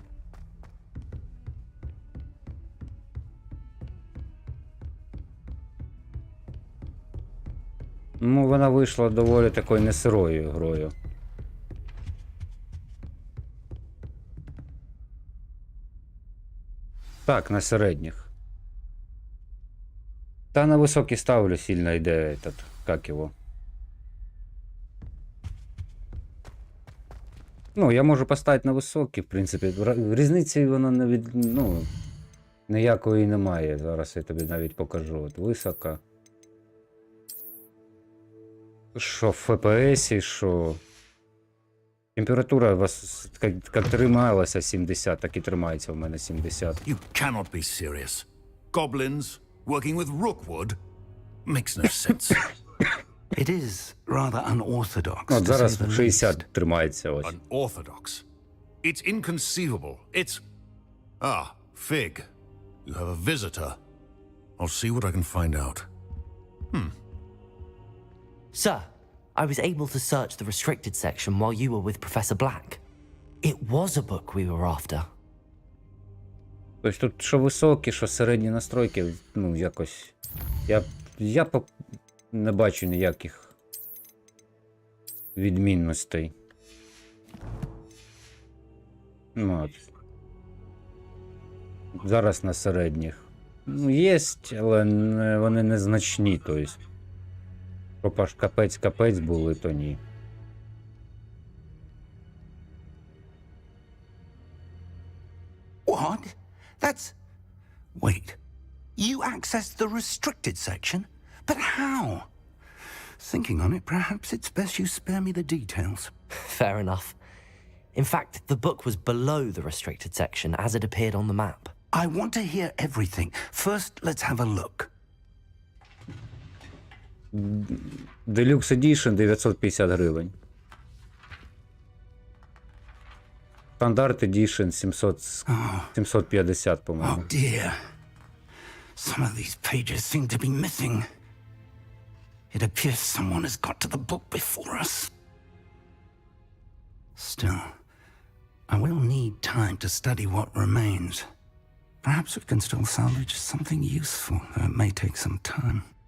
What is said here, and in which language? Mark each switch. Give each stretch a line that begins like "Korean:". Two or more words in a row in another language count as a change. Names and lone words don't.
Ukrainian: Ну, вона вийшла доволі такою несирою грою. Так, на середніх. Та на високий ставлю сильно йде
Russian: этот, как
Ukrainian: його. Ну, я можу поставити на високий, в принципі. Різниці вона не від... ну, ніякої немає. Зараз я тобі навіть покажу. От висока. Що в FPS, що... Температура у вас як трималася 70, так і тримається у мене 70.
English: You cannot be serious. Goblins working with rookwood makes no sense. It is rather unorthodox.
Ukrainian: От зараз 60 тримається ось.
English: Unorthodox. It's inconceivable. It's... Ah, Fig. You have a visitor. I'll see what I can find out. Sir, I was able to search the restricted section while you were with Professor Black. It was a book we were after.
Ukrainian: Тобто тут що високі, що середні настройки, ну якось... Я не бачу ніяких відмінностей. Ну, от. Зараз на середніх. Ну, є, але вони незначні, тобто. Попа ж капець були, то ні.
English: What? That's... Wait. You accessed the restricted section? But how? Thinking on it, perhaps it's best you spare me the details. Fair enough. In fact, the book was below the restricted section as it appeared on the map. I want to hear everything. First, let's have a look.
Ukrainian: Deluxe Edition 950 гривень. Стандарт Edition 750, по-моєму.
English: Oh dear. Some of these pages seem to be missing. It appears someone has got to the book before us. Still, I will need time to study what remains. Perhaps we can still salvage something useful, though it may take some time.